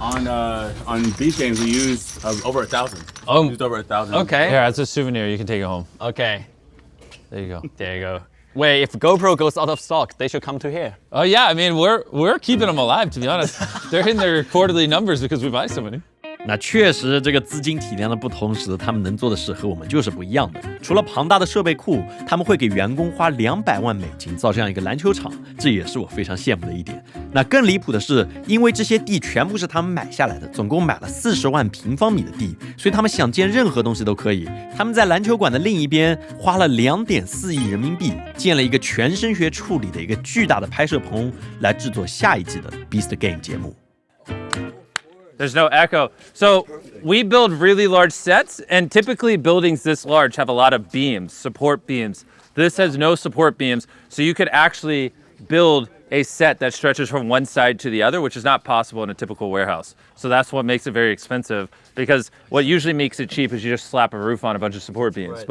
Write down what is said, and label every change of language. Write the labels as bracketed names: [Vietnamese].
[English] On beach games, we use over 1,000. Oh. We used over 1,000. Okay. Here, it's a souvenir. You can take it home. Okay. There you go. There you go. Wait, if GoPro goes out of stock, they should come to here. Oh yeah, I mean we're keeping them alive. To be honest, they're in their quarterly numbers because we buy so many. [Chinese] 那确实，这个资金体量的不同，使得他们能做的事和我们就是不一样的。除了庞大的设备库，他们会给员工花200万美金造这样一个篮球场，这也是我非常羡慕的一点。那更离谱的是，因为这些地全部是他们买下来的，总共买了40万平方米的地，所以他们想建任何东西都可以。他们在篮球馆的另一边花了2.4亿人民币，建了一个全声学处理的一个巨大的拍摄棚，来制作下一季的 Beast Game 节目。 [English] There's no echo. So we build really large sets, and typically buildings this large have a lot of beams, support beams. This has no support beams, so you could actually build a set that stretches from one side to the other, which is not possible in a typical warehouse. So that's what makes it very expensive, because what usually makes it cheap is you just slap a roof on a bunch of support beams.